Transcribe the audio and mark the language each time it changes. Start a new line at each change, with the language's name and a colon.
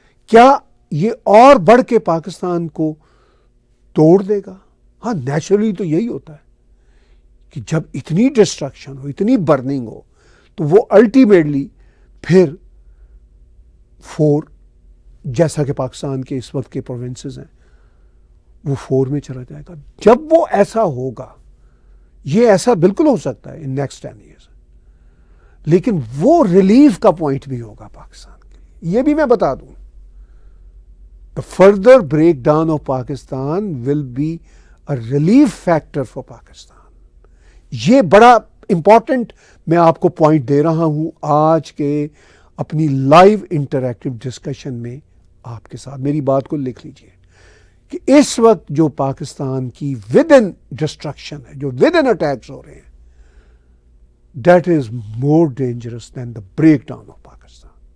Urdu: کیا یہ اور بڑھ کے پاکستان کو توڑ دے گا؟ ہاں نیچرلی تو یہی ہوتا ہے کہ جب اتنی ڈسٹرکشن ہو, اتنی برننگ ہو, تو وہ الٹیمیٹلی پھر 4 جیسا کہ پاکستان کے اس وقت کے پروونسز ہیں وہ 4 میں چلا جائے گا. جب وہ ایسا ہوگا, یہ ایسا بالکل ہو سکتا ہے
English: in next 10 years,
Urdu: لیکن وہ ریلیف کا پوائنٹ بھی ہوگا پاکستان کے لیے. یہ بھی میں بتا دوں,
English: the further breakdown of Pakistan will be a relief factor for Pakistan.
Urdu: یہ بڑا امپورٹنٹ میں آپ کو پوائنٹ دے رہا ہوں آج کے اپنی لائیو انٹریکٹیو ڈسکشن میں آپ کے ساتھ. میری بات کو لکھ لیجئے کہ اس وقت جو پاکستان کی ود ان ڈسٹرکشن ہے, جو ود ان اٹیکس ہو رہے ہیں,
English: That is more dangerous than the breakdown of Pakistan.